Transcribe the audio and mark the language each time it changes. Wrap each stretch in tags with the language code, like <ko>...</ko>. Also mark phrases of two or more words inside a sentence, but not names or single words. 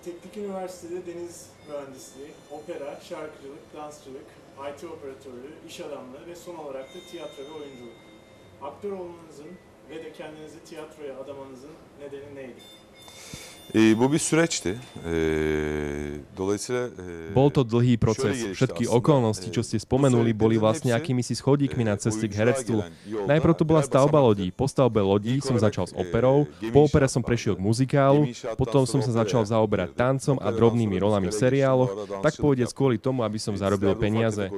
<tr>İlk üniversitede deniz mühendisliği, opera, şarkıcılık, dansçılık, IT operatörlüğü, iş adamlığı ve son olarak da tiyatro ve oyunculuk. Aktör olmanızın ve de kendinizi tiyatroya adamanızın nedeni neydi? Bu bir süreçti. Dolayısıyla...</tr> <sk>Bol to dlhý proces. Všetky okolnosti, čo ste spomenuli, boli vlastne akýmisi schodíkmi na ceste k herectvu. Najprv to bola stavba lodí. Po stavbe lodí som začal s operou, po opere som prešiel k muzikálu, potom som sa začal zaoberať tancom a drobnými rolami v seriáloch, tak povediac kvôli tomu, aby som zarobil peniaze.</sk>